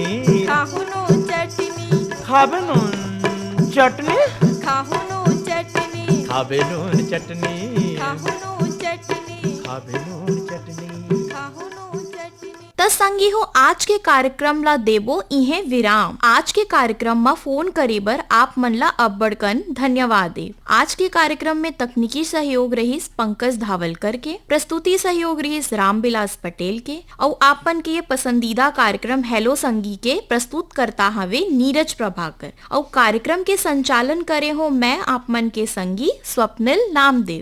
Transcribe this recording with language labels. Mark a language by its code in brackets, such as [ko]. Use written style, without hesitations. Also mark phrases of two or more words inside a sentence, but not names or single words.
[hne] खाहु नून चटनी खावे नून चटनी खाहु नून चटनी खावे नून चटनी खाहु नून चटनी खावे नून चटनी खाहु नून चटनी त संगी हो आज के कार्यक्रम ला देबो इहे विराम। आज के कार्यक्रम में फोन करे बर आप मन ला अब्बड़कन धन्यवाद दे। आज के कार्यक्रम में तकनीकी सहयोग रहीस पंकज धावलकर के, प्रस्तुति सहयोग रहीस रामविलास पटेल के और आपन के ये पसंदीदा कार्यक्रम हेलो संगी के प्रस्तुत करता हवे नीरज प्रभाकर और कार्यक्रम के संचालन करे हो मैं आप मन के संगी स्वप्निल नामदेव।